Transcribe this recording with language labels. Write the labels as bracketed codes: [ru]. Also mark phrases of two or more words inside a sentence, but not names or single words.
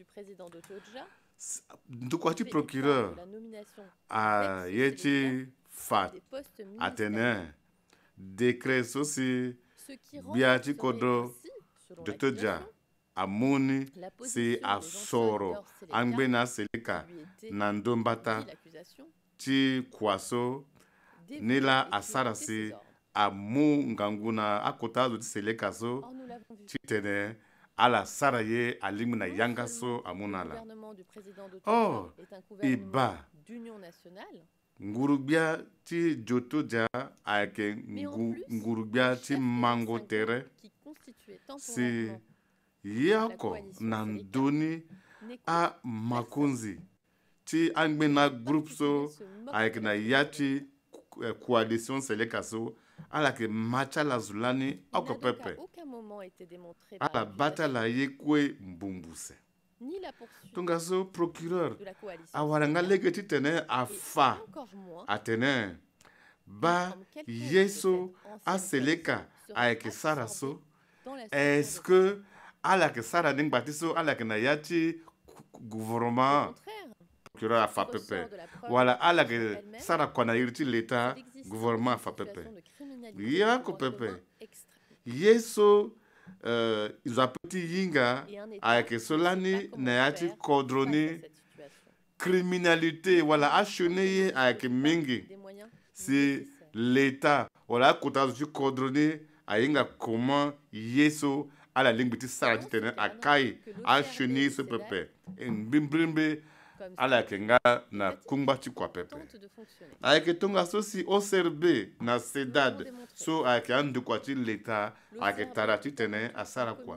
[sg] ndukua ti procureur a ye ti fa atene décret so si bia ti kodo de toja amoni [fr] La [sg] si [fr] position des anciens [sg] asoro [fr] leaders séléka [sg] angbe na seleka [fr] lui était, [sg] na ndombata [fr] dit l'accusation, [sg] ti kwaso [fr] dévouée [sg] ni la [fr] à exécuter [sg] asara [fr] ses [sg] si [fr] ordres. [sg] amu nganguna akota azo ti seleka so [fr] Or, nous l'avons vu. [sg] ti tene ala sara ye alingbi na [fr] Non [sg] yanga [fr] seulement [sg] so amuna [fr] le la gouvernement du président de Oh, Togo est un gouvernement [sg] iba [fr] d'union nationale, [sg] ngurubia ti joto dia ayeke [fr] mais en plus, [sg] ngurubia [fr] le [sg] ti [fr] chef des [sg] mango 25 tere [fr] qui constituait [sg] si [fr] temporairement [sg] yako [fr] coalition [sg] na Seleka ndoni [fr] n'écoute [sg] a makonzi ti angbe na groupe so [fr] se moque [sg] ayeke [fr] de [sg] na [fr] la [sg] ya ti coalition seleka so ala yeke ma ti ala zo lani [fr] Il n'a [sg] oko [fr] donc à [sg] pepe [fr] aucun moment été démontré par [sg] ala ba ti [fr] l'accusation, [sg] ala ye kue mbumbuse [fr] ni la poursuite [sg] tongaso procureur [fr] de la coalition [sg] awara nga [fr] Seleka, [sg] lege ti tene [fr] et [sg] afa [fr] encore moins [sg] atene ba [fr] comprendre quelconque de [sg] ye [fr] cette [sg] so [fr] ancienne [sg] aseleka [fr] coalition sera [sg] ayeke sara [fr] absorbée [sg] so [fr] dans la est-ce structure de que [sg] ala yeke sara ni ngba ti so ala yeke na ya ti [fr] Au gouvernement contraire, [sg] procureur [fr] ce qui [sg] afa pepe [fr] ressort de la preuve [sg] wala [fr] de [sg] ala [fr] l'accusation [sg] yeke [fr] elle-même, [sg] sara kona iri ti [fr] c'est [sg] leta [fr] l'existence [sg] gouvernement [fr] d'une [sg] afa pepe [fr] situation de criminalité [sg] ya [fr] de [sg] ko [fr] droit [sg] pepe [fr] commun extrême. [sg] ye so izo ti yinga [fr] Et un État [sg] ayeke so [fr] ne sait [sg] lani [fr] pas comment [sg] na ya ti [fr] faire [sg] kodroni [fr] face à cette situation. [sg] criminalité wala ashone ye [fr] Ne [sg] ayeke [fr] dispose pas [sg] mingi [fr] des moyens [sg] si [fr] nécessaires. [sg] leta wala akota azo ti kodroni ahinga comment ye so ala lingbi ti sara ti tene akai ashone ye so pepe mbimbrimbe [fr] Comme [sg] ala yeke nga na kungba ti kua pepe [fr] tente de fonctionner. [sg] ayeke tongaso si OCRB na sedad so ayeke andokua ti leta ayeke tara ti tene asara kua